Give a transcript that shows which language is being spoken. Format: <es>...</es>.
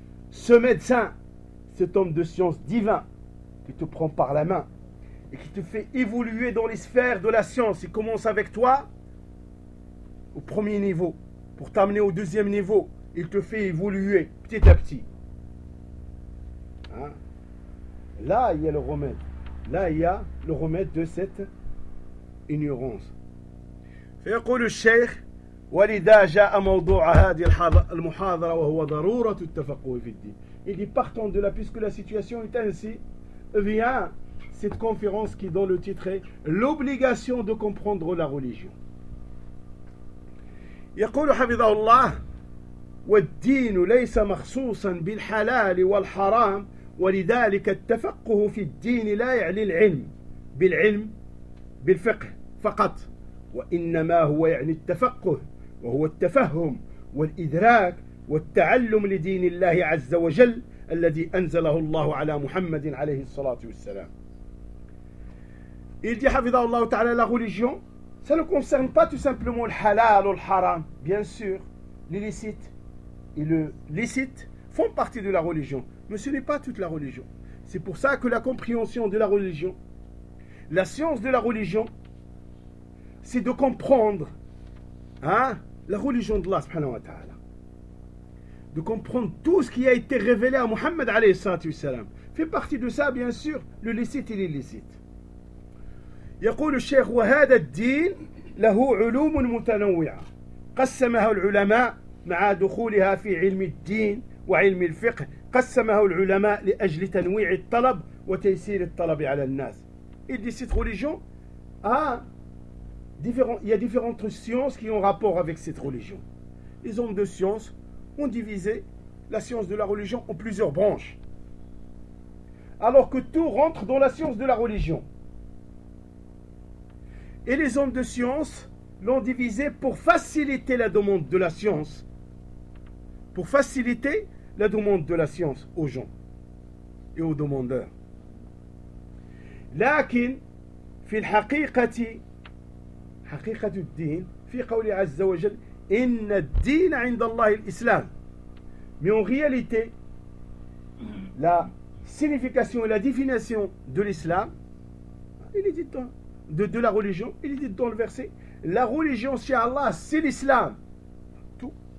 <fr>Ce médecin, cet homme de science divin, qui te prend par la main et qui te fait évoluer dans les sphères de la science, il commence avec toi au premier niveau pour t'amener au deuxième niveau. Il te fait évoluer petit à petit. Hein? Là, il y a le remède. Là, il y a le remède de cette ignorance. Fait quoi le cheikh?</fr> <ar>ولذا جاء موضوع هذه المحاضرة وهو ضرورة التفقه في الدين.</ar> <fr>Il dit partant de là puisque la situation est ainsi vient cette conférence qui dont le titre est l'obligation de comprendre la religion.</fr> <ar>يقول حفظه الله والدين ليس مخصوصا بالحلال والحرام ولذلك التفقه في الدين لا يعني العلم بالفقه فقط وإنما هو يعني التفقه وهو التفهم والإدراك والتعلم لدين الله عز وجل الذي أنزله الله على محمد عليه الصلاة والسلام.</ar> <fr>Il dit</fr> <ar>حفظه الله تعالى</ar> <fr>la religion, ça ne concerne pas tout simplement le halal ou le haram. Bien sûr, l'illicite et le licite font partie de la religion, mais ce n'est pas toute la religion. C'est pour ça que la compréhension de la religion, la science de la religion, c'est de comprendre, hein? La religion d'Allah subhanahu wa ta'ala. De comprendre tout ce qui a été révélé à Muhammad alayhi salatu wa salam. Fait partie de ça, bien sûr, le licite et l'illicite.</fr> <ar>يقول الشيخ وهذا الدين له علوم متنوعة قسمها العلماء مع دخولها في علم الدين وعلم الفقه قسمها العلماء لأجل تنويع الطلب وتيسير الطلب على الناس.</ar> <fr>Il dit cette religion Il y a différentes sciences qui ont rapport avec cette religion. Les hommes de science ont divisé la science de la religion en plusieurs branches. Alors que tout rentre dans la science de la religion. Et les hommes de science l'ont divisé pour faciliter la demande de la science. Pour faciliter la demande de la science aux gens et aux demandeurs.</fr> <ar>Lakin, fil haqiqati, حقيقة الدين في قوله عز وجل إن الدين عند الله الإسلام</ar> <fr>mais en réalité la signification et la définition de l'islam il est dit de la religion il est dit dans le verset la religion chez Allah c'est l'islam tout</fr>